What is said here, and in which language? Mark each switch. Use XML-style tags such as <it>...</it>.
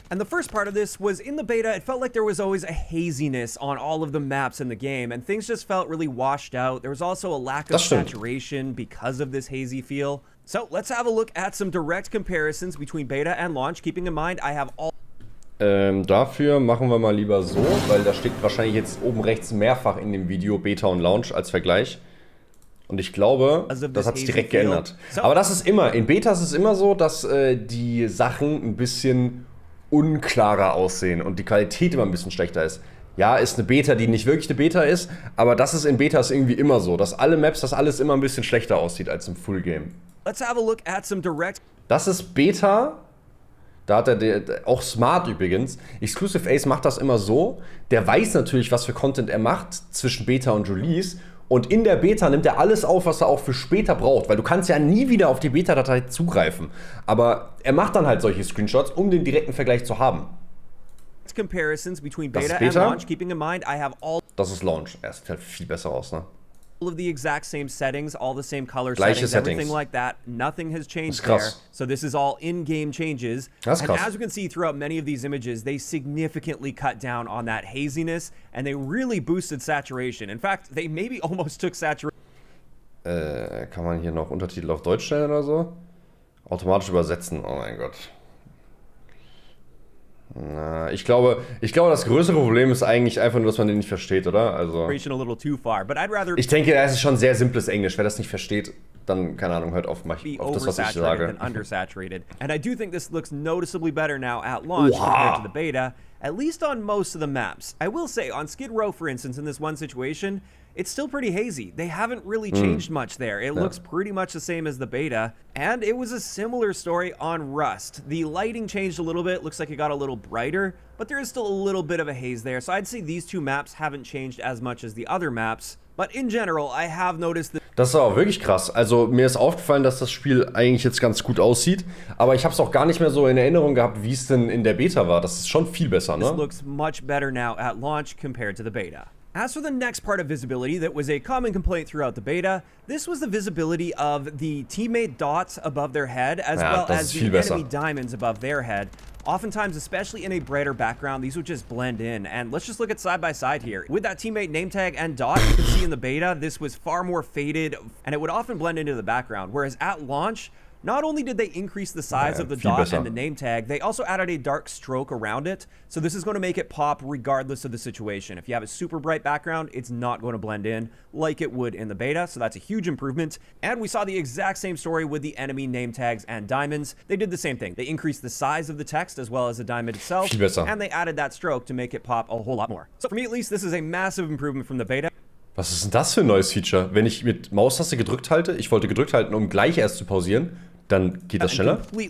<en>And the first part of this was in the beta, it felt like there was always a haziness on all of the maps in the game, and things just felt really washed out. There was also a lack of saturation because of this hazy feel. So let's have a look at some direct comparisons between beta and launch, keeping in mind I have all...</en> <de>Dafür machen wir mal lieber so, weil da steht wahrscheinlich jetzt oben rechts mehrfach in dem Video Beta und Launch als Vergleich. Und ich glaube, das hat sich direkt geändert. Aber das ist immer, in Beta ist es immer so, dass die Sachen ein bisschen unklarer aussehen und die Qualität immer ein bisschen schlechter ist. Ja, ist eine Beta, die nicht wirklich eine Beta ist, aber das ist in Betas irgendwie immer so, dass alle Maps, dass alles immer ein bisschen schlechter aussieht als im Full Game.</de> <en>Let's have a look at some direct...</en> <de>Das ist Beta. Da hat er auch smart übrigens. Exclusive Ace macht das immer so. Der weiß natürlich, was für Content er macht zwischen Beta und Release. Und in der Beta nimmt er alles auf, was er auch für später braucht. Weil du kannst ja nie wieder auf die Beta-Datei zugreifen. Aber er macht dann halt solche Screenshots, um den direkten Vergleich zu haben.</de> <en>Comparisons between beta and launch, keeping in mind I have all...</en> <de>Das ist Launch. Er sieht halt viel besser aus, ne?</de> <en>All of the exact same settings, all the same color settings, everything like that. Nothing has changed there. So this is all in-game changes. And as you can see throughout many of these images, they significantly cut down on that haziness and they really boosted saturation. In fact, they maybe almost took saturation.</en> <de>Kann man hier noch Untertitel auf Deutsch stellen oder so? Automatisch übersetzen, oh mein Gott. Na, ich glaube, das größere Problem ist eigentlich einfach nur, dass man den nicht versteht, oder? Also, ich denke, es ist schon sehr simples Englisch. Wer das nicht versteht, dann, keine Ahnung, hört auf das, was ich sage.</de> <en>And I do think this looks noticeably better now at launch compared to the beta, at least on most of the maps. I will say, on Skid Row, for instance, in this one situation, it's still pretty hazy. They haven't really changed much there. It looks pretty much the same as the beta. And it was a similar story on Rust. The lighting changed a little bit. Looks like it got a little brighter, but there is still a little bit of a haze there. So I'd say these two maps haven't changed as much as the other maps. But in general, I have noticed that...</en> <de>Das ist auch wirklich krass. Also mir ist aufgefallen, dass das Spiel eigentlich jetzt ganz gut aussieht. Aber ich habe es auch gar nicht mehr so in Erinnerung gehabt, wie es denn in der Beta war. Das ist schon viel besser, ne?</de> <en>This looks much better now at launch compared to the beta. As for the next part of visibility that was a common complaint throughout the beta, this was the visibility of the teammate dots above their head, as well as the enemy diamonds above their head. Oftentimes, especially in a brighter background, these would just blend in. And let's just look at side by side here. With that teammate name tag and dot, you can see in the beta, this was far more faded, and it would often blend into the background. Whereas at launch, not only did they increase the size of the dot and the name tag, they also added a dark stroke around it. So this is going to make it pop regardless of the situation. If you have a super bright background, it's not going to blend in like it would in the beta. So that's a huge improvement. And we saw the exact same story with the enemy name tags and diamonds. They did the same thing. They increased the size of the text as well as the diamond itself. And they added that stroke to make it pop a whole lot more. So for me at least, this is a massive improvement from the beta.</en> <de>Was ist denn das für ein neues Feature? Wenn ich mit Maustaste gedrückt halte, ich wollte gedrückt halten, um gleich erst zu pausieren, dann geht das schneller?</de>